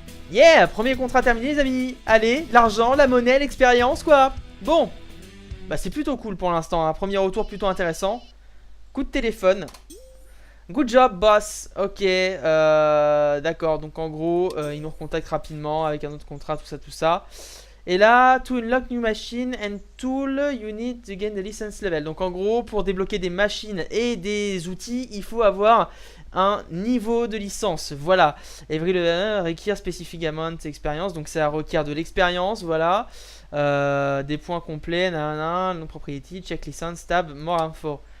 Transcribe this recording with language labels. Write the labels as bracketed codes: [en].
[fr] Yeah, premier contrat terminé les amis. Allez, l'argent, la monnaie, l'expérience quoi. Bon, bah c'est plutôt cool pour l'instant, un premier retour plutôt intéressant. Coup de téléphone. [en] Good job boss. [fr] Ok, d'accord, donc en gros il nous recontacte rapidement avec un autre contrat, tout ça. Et là, [en] to unlock new machine and tool, you need to gain the license level. [fr] Donc en gros, pour débloquer des machines et des outils, il faut avoir un niveau de licence. Voilà. [en] Every level [fr] requiert [en] specific amount [fr] expérience. Donc ça requiert de l'expérience, voilà. Des points complets, nanana, non propriété, [en] check license, tab, more info.